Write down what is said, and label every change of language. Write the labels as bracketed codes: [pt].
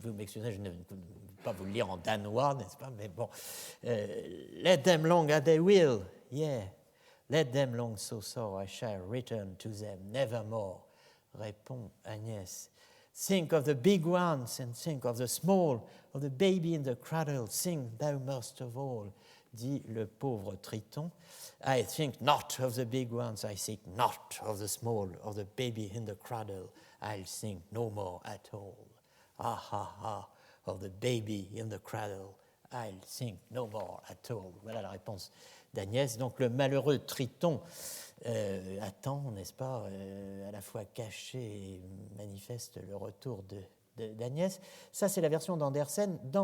[fr] Vous m'excusez, je ne peux pas vous le lire en danois, n'est-ce pas? Mais bon. [en] Let them long as they will, yeah. Let them long so sore, I shall return to them nevermore, [fr] répond Agnès. [en] Think of the big ones and think of the small, of the baby in the cradle, think thou most of all, [fr] dit le pauvre Triton. [en] I think not of the big ones, I think not of the small, of the baby in the cradle, I'll think no more at all. Ah, ha, ha, of the baby in the cradle, I'll think no more at all. [fr] Voilà la réponse d'Agnès. Donc le malheureux Triton attend, n'est-ce pas, à la fois caché et manifeste le retour d'Agnès. Ça, c'est la version d'Andersen.